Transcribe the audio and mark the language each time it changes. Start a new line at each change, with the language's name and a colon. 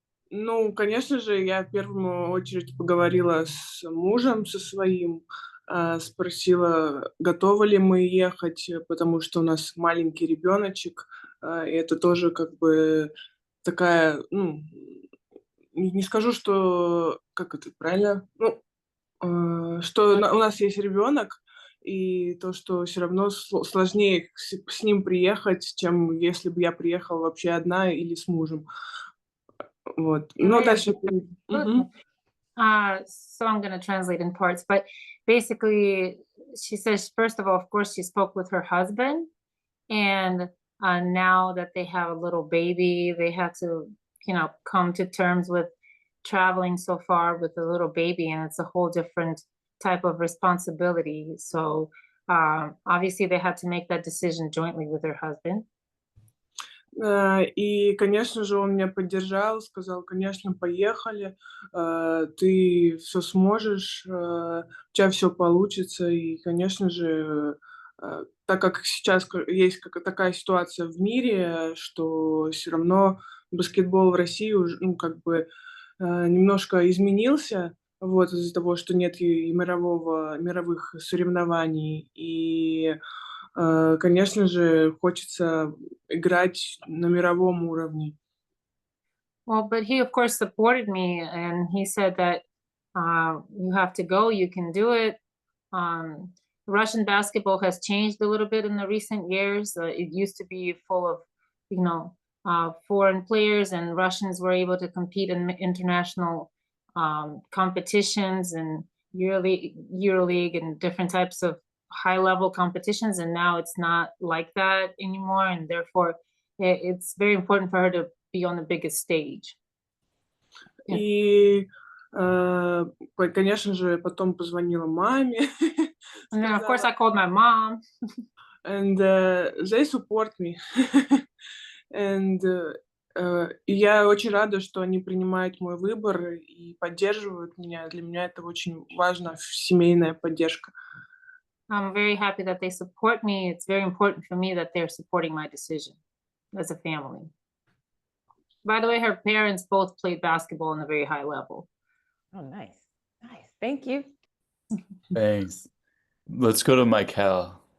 Russian: Ну, конечно же, я в первую очередь поговорила с мужем, со своим, спросила, готовы ли мы ехать, потому что у нас маленький ребеночек, и это тоже как бы такая, ну, не скажу, что, как это правильно, ну, что у нас есть ребенок, и то, что все равно сложнее с ним приехать, чем если бы я приехала вообще одна или с мужем. Вот. Но дальше...
English: So I'm going to translate in parts, but basically she says, first of all, of course, she spoke with her husband, and now that they have a little baby, they had to, come to terms with traveling so far with a little baby, and it's a whole different type of responsibility. So obviously they had to make that decision jointly with her husband.
Russian: И, конечно же, он меня поддержал, сказал, конечно, поехали, ты все сможешь, у тебя все получится. И, конечно же, так как сейчас есть такая ситуация в мире, что все равно баскетбол в России уже, ну, как бы немножко изменился, вот, из-за того, что нет и мировых соревнований. И конечно же, хочется играть на мировом уровне.
English: Well, but he, of course, supported me, and he said that you have to go, you can do it. Russian basketball has changed a little bit in the recent years. It used to be full of, foreign players, and Russians were able to compete in international competitions and EuroLeague and different types of high-level competitions, and now it's not like that anymore, and therefore it's very important for her to be on the biggest stage.
Russian: И, конечно же, потом позвонила маме.
English: And then, of course, I called my mom. And they support me.
Russian: And и я очень рада, что они принимают мой выбор и поддерживают меня. Для меня это очень важно, семейная поддержка.
English: I'm very happy that they support me. It's very important for me that they're supporting my decision as a family. By the way, her parents both played basketball on a very high level. Oh, nice. Nice. Thank you. Thanks. Let's go to Michael.